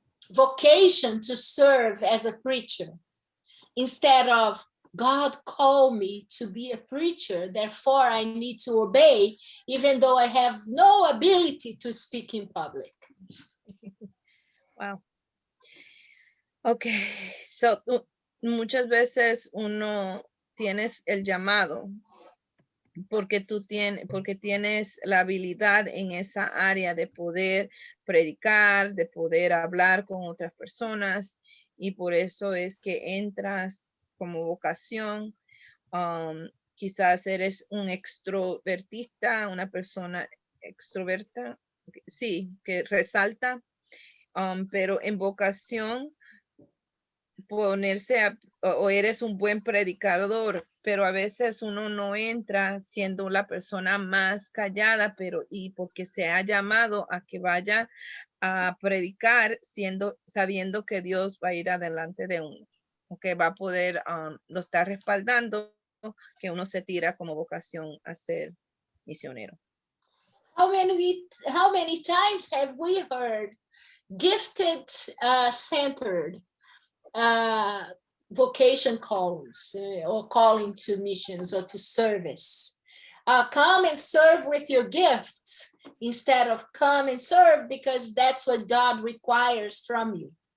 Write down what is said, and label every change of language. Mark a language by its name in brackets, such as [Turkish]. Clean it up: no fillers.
[English] vocation to serve as a preacher instead of God called me to be a preacher, therefore I need to obey, even though I have no ability to speak in public. Wow. [Spanish] Okay, so muchas veces uno tienes el llamado porque tienes la habilidad en esa área de poder predicar, de poder hablar con otras personas, y por eso es que entras como vocación. Quizás eres un extrovertista, una persona extroverta, sí, que resalta, pero en vocación o eres un buen predicador, pero a veces uno no entra siendo la persona más callada, y porque se ha llamado a que vaya a predicar sabiendo que Dios va a ir adelante de uno, o que va a poder, lo está respaldando, que uno se tira como vocación a ser misionero. [English] How many times have we heard gifted centered vocation callings or calling to missions or to service? Come and serve with your gifts instead of come and serve because that's what God requires from you.